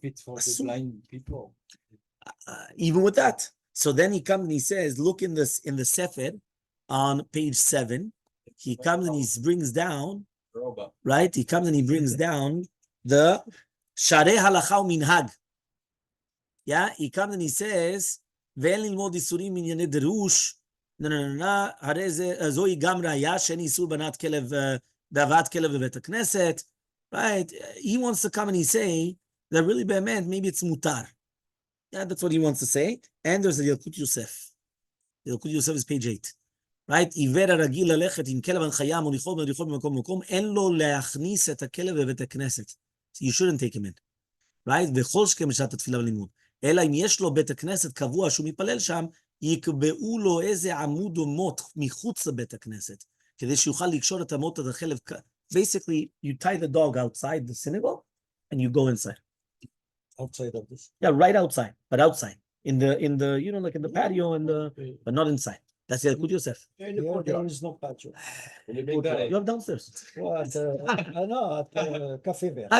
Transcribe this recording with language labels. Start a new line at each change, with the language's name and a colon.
English: It's for the blind people. even with that. So then he comes and he says, look in the Sefer on page 7. He comes and he brings down, right? He comes and he brings down the Sharei Halacha Minhag. Yeah, he comes and he says,
Hebrew: ואין ללמוד איסורים מענייני דרוש, הרי זוהי גם ראיה שאין איסור בהבאת כלב בבית הכנסת.
English: Right? He wants to come and he say that really באמת, maybe it's mutar. Yeah, that's what he wants to say. And there's a Yalkut Yosef. Yalkut Yosef is page 8. Right?
Hebrew: עיוור הרגיל ללכת עם כלב הנחיה מוליכו במקום למקום, אין לו להכניס את הכלב בבית הכנסת.
English: So you shouldn't take him in. Right?
Hebrew: וכל שכן בשעת התפילה ולימוד. אלא אם יש לו בית הכנסת קבוע שהוא מתפלל שם, יקבעו לו איזה עמוד או מוט מחוץ לבית הכנסת, כדי שיוכל לקשור את המוט עד החלב.
English: Basically, you tie the dog outside the synagogue, and you go inside. Outside of this. Yeah, right outside, but outside. In the like in the patio, but not inside. That's the Yalkut Yosef. There is no patio. You have downstairs. What? No, at Cafe Vert.